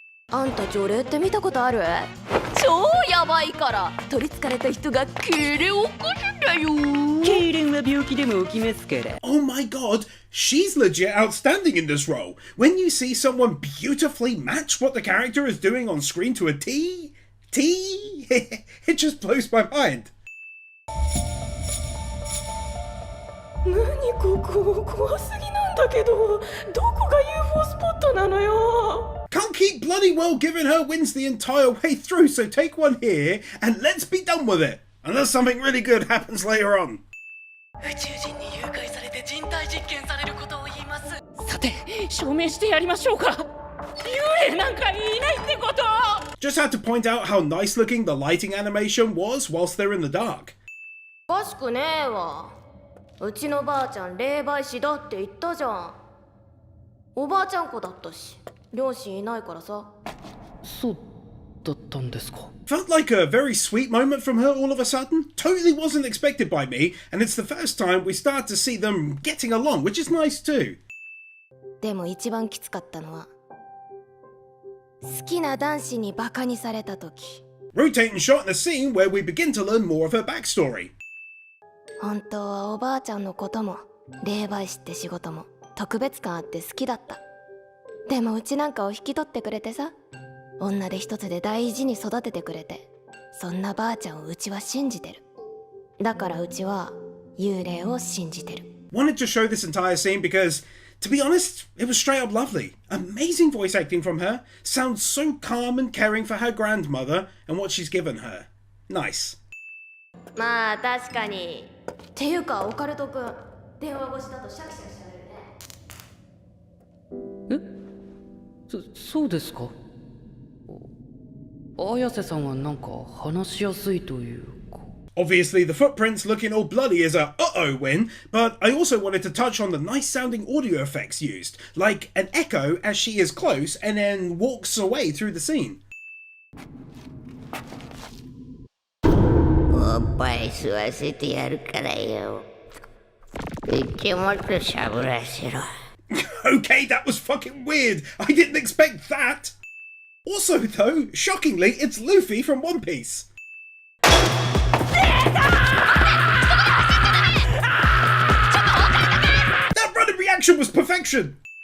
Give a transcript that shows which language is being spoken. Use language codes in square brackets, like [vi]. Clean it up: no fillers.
[ja] あんた除霊って見たことある？超やばいから取り憑かれた人が痙攣を起こすんだよ。痙攣は病気でも起きますから。 [en] Oh my god, she's legit outstanding in this role. When you see someone beautifully match what the character is doing on screen to a T, it just blows my mind. [ja] 何ここ怖すぎなんだけど、どこが UFO スポットなのよ。 [en] Can't keep bloody well giving her wins the entire way through, so take one here and let's be done with it. Unless something really good happens later on. [ja] 宇宙人に誘拐されて人体実験されることを言います。さて、証明してやりましょうか。幽霊なんかいないってこと。 [en] Just had to point out how nice looking the lighting animation was whilst they're in the dark. [ja] おかしくねえわ。うちのばあちゃん霊媒師だって言ったじゃん。おばあちゃん子だったし、両親いないからさ。そうだったんですか。 [en] Felt like a very sweet moment from her all of a sudden. Totally wasn't expected by me, and it's the first time we start to see them getting along, which is nice too. [ja] でも一番きつかったのは好きな男子にバカにされた時 [en] Rotating shot in a scene where we begin to learn more of her backstory. [ja] 本当はおばあちゃんのことも霊媒師って仕事も特別感あって好きだった。でもうちなんかを引き取ってくれてさ、女で一つで大事に育ててくれて、そんなばあちゃんをうちは信じてる。だからうちは幽霊を信じてる。 [en] Wanted to show this entire scene because, to be honest, it was straight up lovely. Amazing voice acting from her. Sounds so calm and caring for her grandmother and what she's given her. Nice. [ja] まあ確かに。っていうかオカルトくん、電話越しだとシャキシャキしゃべるね。そうですか。綾瀬さんはなんか話しやすいというか。 [en] Obviously, the footprints looking all bloody is a uh-oh win, but I also wanted to touch on the nice-sounding audio effects used, like an echo as she is close and then walks away through the scene. [ja] おっぱい吸わせてやるからよ。口もっとしゃぶらせろ。 [en] Okay, that was fucking weird. I didn't expect that. Also, though, shockingly, it's Luffy from One Piece. That running reaction was perfection.